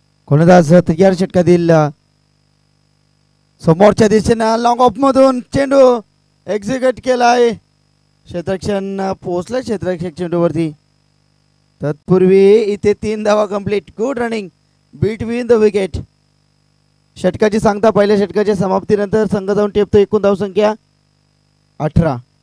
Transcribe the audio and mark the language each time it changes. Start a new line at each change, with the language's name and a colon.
Marathi: गोलंदाज तयार षटकातील समोरच्या दिशेनं लॉंग ऑफ मधून चेंडू एक्झिक्यूट केलाय. क्षेत्ररक्षण पोहोचलं क्षेत्ररक्षक चेंडूवरती. तत्पूर्वी इथे 3 धावा complete.
English: Good running between the wicket.
Marathi: षटकाची सांगता पहिल्या षटकाच्या समाप्तीनंतर संघ जाऊन टेपतो. एकूण धावसंख्या 18.